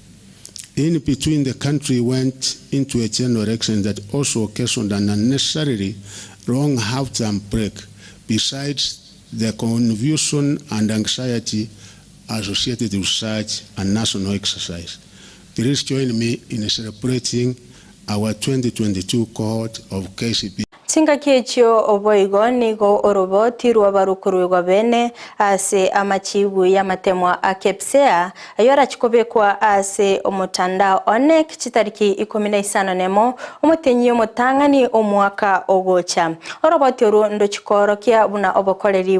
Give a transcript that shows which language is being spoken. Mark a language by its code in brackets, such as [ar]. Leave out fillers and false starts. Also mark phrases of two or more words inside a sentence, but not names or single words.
[en] In between, the country went into a general election that also occasioned an unnecessarily long half-term break, besides the confusion and anxiety associated with such a national exercise. Please join me in celebrating our 2022 cohort of KCP. [guz] Singa kiechio oboigo nigo oroboti rwabarukurwa bene ase amachibu ya matemwa akepsea ayora chikobekwa ase omutandao one kichitariki 15 nemo omutenyi omutangani omwaka ogocha oroboti ru ndo chikorokia buna obokoreri